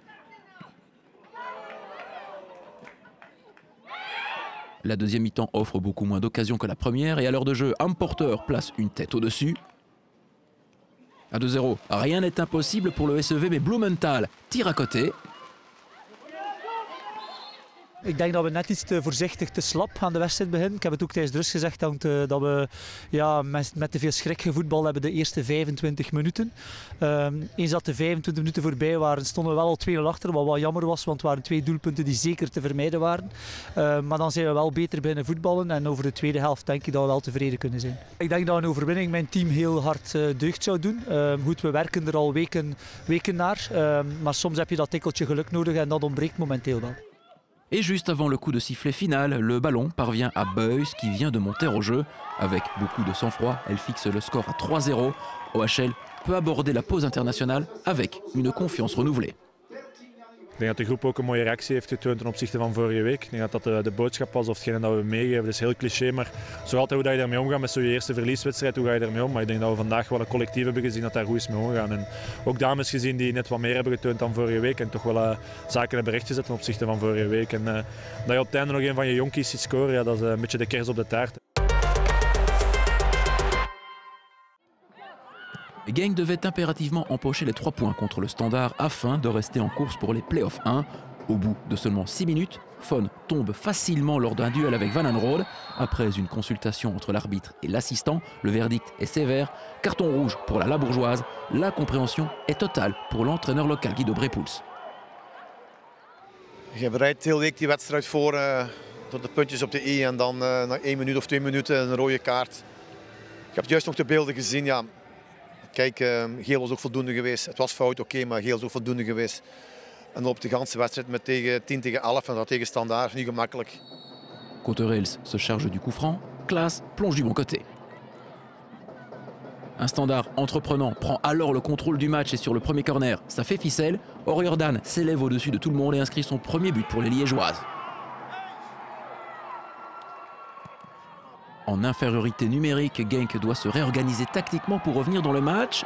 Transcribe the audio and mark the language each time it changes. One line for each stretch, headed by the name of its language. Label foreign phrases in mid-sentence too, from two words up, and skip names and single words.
French: La deuxième mi-temps offre beaucoup moins d'occasions que la première et à l'heure de jeu, Amporter place une tête au-dessus. À 2-0, rien n'est impossible pour le SEV, mais Blumenthal tire à côté.
Dutch: Ik denk dat we net iets te voorzichtig, te slap aan de wedstrijd beginnen. Ik heb het ook tijdens de rust gezegd dat we met te veel schrik gevoetbald hebben de eerste 25 minuten. Eens dat de 25 minuten voorbij waren, stonden we wel al 2-0 achter, wat jammer was, want het waren 2 doelpunten die zeker te vermijden waren. Maar dan zijn we wel beter beginnen voetballen en over de tweede helft denk ik dat we wel tevreden kunnen zijn. Ik denk dat een overwinning mijn team heel hard deugd zou doen. Goed, we werken er al weken naar, maar soms heb je dat tikkeltje geluk nodig en dat ontbreekt momenteel wel.
French: Et juste avant le coup de sifflet final, le ballon parvient à Buys qui vient de monter au jeu. Avec beaucoup de sang-froid, elle fixe le score à 3-0. OHL peut aborder la pause internationale avec une confiance renouvelée.
Dutch: Ik denk dat de groep ook een mooie reactie heeft getoond ten opzichte van vorige week. Ik denk dat dat de boodschap was of hetgene dat we meegeven. Dat is heel cliché, maar zo altijd hoe dat je daarmee omgaat met zo'n eerste verlieswedstrijd, hoe ga je daarmee om? Maar ik denk dat we vandaag wel een collectief hebben gezien dat daar goed is mee omgaan. En ook dames gezien die net wat meer hebben getoond dan vorige week en toch wel zaken hebben rechtgezet ten opzichte van vorige week. En dat je op het einde nog een van je jonkies ziet scoren, ja, dat is een beetje de kers op de taart.
French: Genk devait impérativement empocher les 3 points contre le Standard afin de rester en course pour les playoffs 1. Au bout de seulement 6 minutes, Fon tombe facilement lors d'un duel avec Van Anrode. Après une consultation entre l'arbitre et l'assistant, le verdict est sévère. Carton rouge pour la Labourgeoise. La compréhension est totale pour l'entraîneur local Guido Brepoels.
Dutch: Je bereidt de hele week die wedstrijd voor tot de puntjes op de i en dan na 1 minuut of 2 minuten een rode kaart. Ik heb juist nog de beelden gezien. Ja. Kijk, geel was ook voldoende geweest. Het was fout, oké, maar geel is ook voldoende geweest. En op de ganse wedstrijd met 10-11 en dat tegen Standaard, niet gemakkelijk.
French: Cotterels se charge du coup franc. Klaas plonge du bon côté. Un Standard entreprenant prend alors le contrôle du match et sur le premier corner, ça fait ficelle. O'Riordan s'élève au-dessus de tout le monde et inscrit son premier but pour les Liégeoises. En infériorité numérique, Genk doit se réorganiser tactiquement pour revenir dans le match.